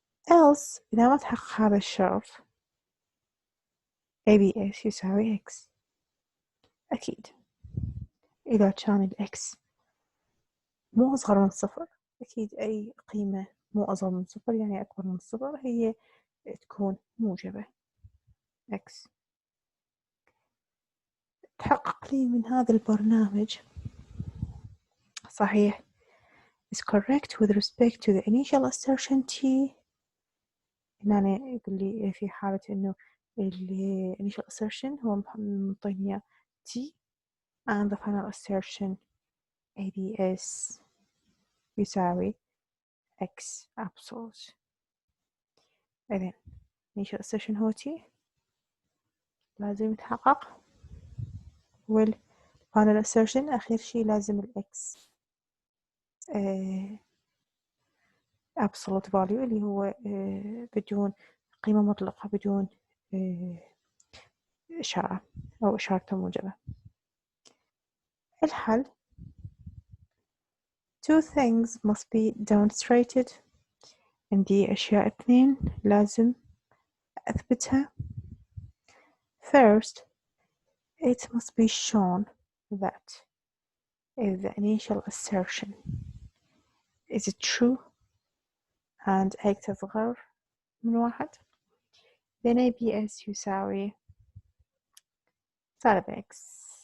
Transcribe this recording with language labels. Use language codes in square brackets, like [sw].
[ar] else إذا ما تحقق هذا الشرط ABS يساوي x. أكيد إذا كان ال x مو أصغر من 0 أكيد أي قيمة مو أصغر من 0 يعني أكبر من 0 هي تكون موجبة x. تحقق لي من هذا البرنامج صحيح [en] is correct with respect to the initial assertion T. [ar] هنا يقول لي في حالة إنه ال [en] initial assertion [ar] هو مطيني T [en] and the final assertion [ar] ABS يساوي X absolute. إذن [en] initial assertion [ar] هو T لازم يتحقق، وال [en] final assertion [ar] آخر شي لازم ال [en] X absolute value [ar] اللي هو بدون قيمة مطلقة، بدون إشارة أو إشارة موجبة. الحل [en] two things must be demonstrated. [ar] عندي أشياء اثنين لازم أثبتها. [en] First, it must be shown that if the initial assertion is true and x [ar] أصغر من [en] 1 then ABS [ar] يساوي سالب [en] x.